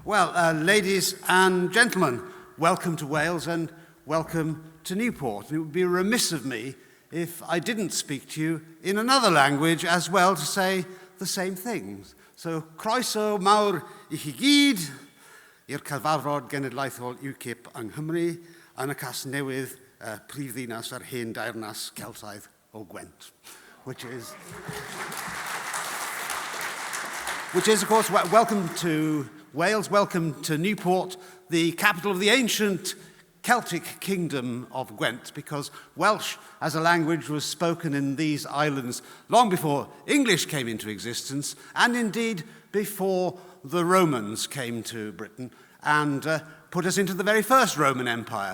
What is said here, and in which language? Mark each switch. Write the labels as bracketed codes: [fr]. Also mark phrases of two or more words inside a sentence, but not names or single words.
[en] Well, ladies and gentlemen, welcome to Wales and welcome to Newport. It would be remiss of me if I didn't speak to you in another language as well to say the same things. So, [cy] croeso mawr I chi gyd i'r cyfarfod genedlaethol UKIP yng Nghymru yn y cas newydd prifddinas a'r hen dairnas Celtaidd o Gwent, [en] which is, of course, welcome to Wales, welcome to Newport, the capital of the ancient Celtic kingdom of Gwent, because Welsh as a language was spoken in these islands long before English came into existence, and indeed before the Romans came to Britain and put us into the very first Roman Empire.